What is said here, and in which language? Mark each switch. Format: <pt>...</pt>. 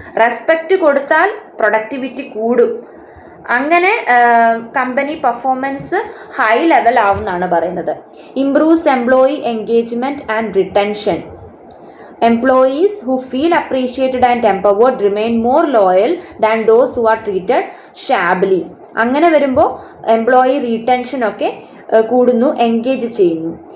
<ml>Respect കൊടുത്താൽ productivity കൂടും. അങ്ങനെ കമ്പനി പെർഫോമൻസ് ഹൈ ലെവൽ ആവുമെന്നാണ് പറയുന്നത്.</ml> <en>Improves employee engagement and retention. Employees who feel appreciated and empowered remain more loyal than those who are treated shabbily.</en> <ml>അങ്ങനെ വരുമ്പോൾ employee retention ഒക്കെ കൂടുന്നു, engage ചെയ്യുന്നു.</ml>